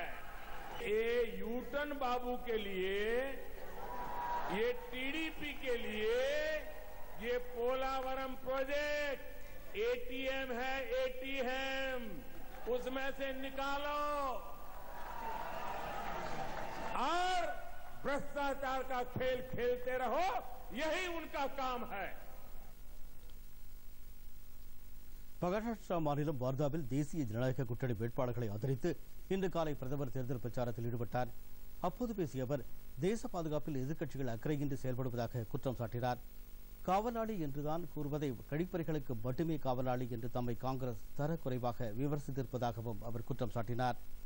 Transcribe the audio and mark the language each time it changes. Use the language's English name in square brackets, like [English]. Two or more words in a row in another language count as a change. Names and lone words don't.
[Hindi] ये यूटन बाबू के लिए, ये टीडीपी के लिए ये पोलावरम प्रोजेक्ट एटीएम है, एटीएम उसमें से निकालो और भ्रष्टाचार का खेल खेलते रहो, यही उनका काम है। [Tamil] மகாராஷ்டிரா மாநிலம் வார்தாவில் தேசிய ஜனநாயக கூட்டணி வேட்பாளர்களை ஆதரித்து இன்று காலை பிரதமர் தேர்தல் பிரச்சாரத்தில் ஈடுபட்டார். அப்போது பேசிய அவர், தேச பாதுகாப்பில் எதிர்க்கட்சிகள் அக்கறையின்றி செயல்படுவதாக குற்றம் சாட்டினார். காவலாளி என்றுதான் கூறுவதை கழிப்பறைகளுக்கு மட்டுமே காவலாளி என்று தம்மை காங்கிரஸ் தரக்குறைவாக விமர்சித்திருப்பதாகவும் அவர் குற்றம் சாட்டினார்.